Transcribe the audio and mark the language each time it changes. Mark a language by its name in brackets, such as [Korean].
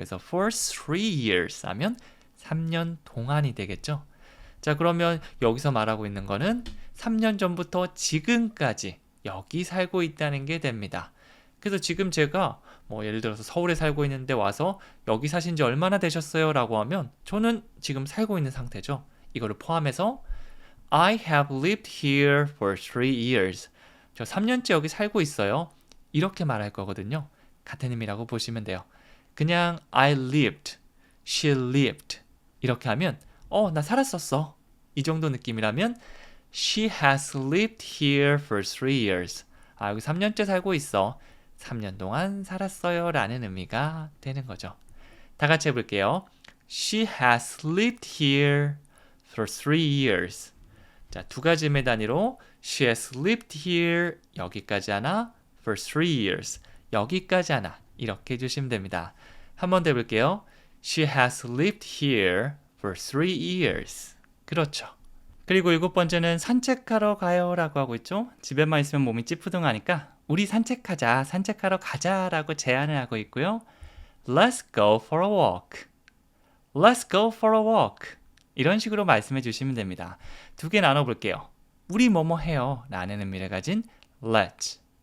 [Korean] 그래서 [English] for 3 years [Korean] 하면 3년 동안이 되겠죠. 자, 그러면 여기서 말하고 있는 거는 3년 전부터 지금까지 여기 살고 있다는 게 됩니다. 그래서 지금 제가 예를 들어서 서울에 살고 있는데 와서 여기 사신 지 얼마나 되셨어요? 라고 하면 저는 지금 살고 있는 상태죠. 이거를 포함해서 [English] I have lived here for 3 years. [Korean] 저 3년째 여기 살고 있어요. 이렇게 말할 거거든요. 같은 의미라고 보시면 돼요. 그냥 [English] I lived, she lived [Korean] 이렇게 하면 나 살았었어. 이 정도 느낌이라면 [English] She has lived here for 3 years. [Korean] 여기 3년째 살고 있어. 3년 동안 살았어요 라는 의미가 되는 거죠. 다 같이 해볼게요. [English] She has lived here for 3 years. [Korean] 자, 두 가지 의미 단위로 [English] She has lived here [Korean] 여기까지 하나 [English] for 3 years [Korean] 여기까지 하나 이렇게 해주시면 됩니다. 한 번 더 해볼게요. [English] She has lived here for 3 years. [Korean] 그렇죠. 그리고 7번째는 산책하러 가요 라고 하고 있죠. 집에만 있으면 몸이 찌뿌둥하니까 우리 산책하자, 산책하러 가자라고 제안을 하고 있고요. [English] Let's go for a walk. Let's go for a walk. [Korean] 이런 식으로 말씀해 주시면 됩니다. 두 개 나눠볼게요. 우리 뭐뭐 해요 라는 의미를 가진 let's.